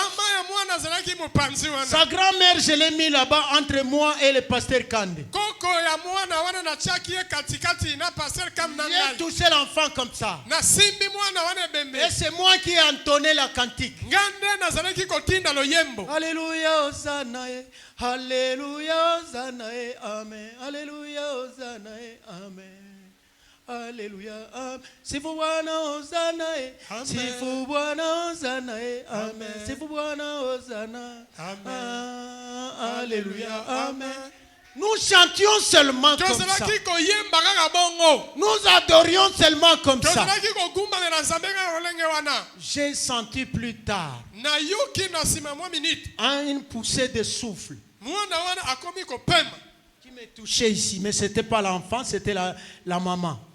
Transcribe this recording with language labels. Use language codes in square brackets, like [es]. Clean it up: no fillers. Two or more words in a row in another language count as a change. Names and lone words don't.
[fr] Sa grand-mère, je l'ai mis là-bas entre moi et le pasteur Kande. J'ai touché l'enfant comme ça. Et c'est moi qui ai entonné la cantique. Alléluia, Hosanna. Alléluia, Hosanna, amen. Alléluia, Hosanna, amen. Alléluia, amen. [sw] Sifu Bwana Hosanna, Sifu Bwana Hosanna, amen. Sifu Bwana Hosanna, amen. [fr] Alléluia, amen. Nous chantions seulement comme ça. Nous adorions seulement comme ça. J'ai senti plus tard une poussée de souffle qui me touchait ici, mais ce n'était pas l'enfant, c'était la maman.